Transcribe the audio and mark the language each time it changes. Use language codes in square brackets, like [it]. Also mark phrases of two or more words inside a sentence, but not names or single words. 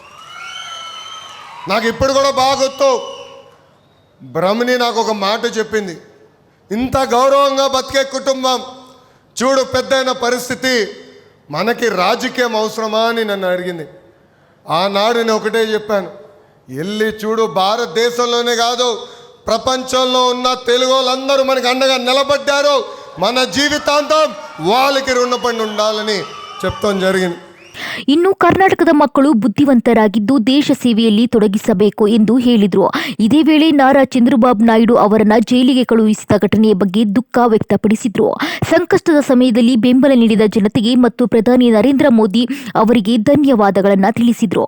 [te] నాకు ఇప్పుడు కూడా బాగా గుర్తు, బ్రహ్మని నాకు ఒక మాట చెప్పింది, ఇంత గౌరవంగా బతికే కుటుంబం చూడు, పెద్దయిన పరిస్థితి, మనకి రాజకీయం అవసరమా అని నన్ను అడిగింది. ఆనాడు నేను ఒకటే చెప్పాను, వెళ్ళి చూడు, భారతదేశంలోనే కాదు ప్రపంచంలో ఉన్న తెలుగు వాళ్ళందరూ మనకి అండగా నిలబడ్డారు. మన జీవితాంతం వాళ్ళకి రుణపడి ఉండాలని చెప్తాం జరిగింది. [kn] ಇನ್ನು ಕರ್ನಾಟಕದ ಮಕ್ಕಳು ಬುದ್ಧಿವಂತರಾಗಿದ್ದು ದೇಶ ಸೇವೆಯಲ್ಲಿ ತೊಡಗಿಸಬೇಕು ಎಂದು ಹೇಳಿದರು. ಇದೇ ವೇಳೆ ನಾರಾ ಚಂದ್ರಬಾಬು ನಾಯ್ಡು ಅವರನ್ನ ಜೈಲಿಗೆ ಕಳುಹಿಸಿದ ಘಟನೆಯ ಬಗ್ಗೆ ದುಃಖ ವ್ಯಕ್ತಪಡಿಸಿದರು. ಸಂಕಷ್ಟದ ಸಮಯದಲ್ಲಿ ಬೆಂಬಲ ನೀಡಿದ ಜನತೆಗೆ ಮತ್ತು ಪ್ರಧಾನಿ ನರೇಂದ್ರ ಮೋದಿ ಅವರಿಗೆ ಧನ್ಯವಾದಗಳನ್ನು ತಿಳಿಸಿದರು.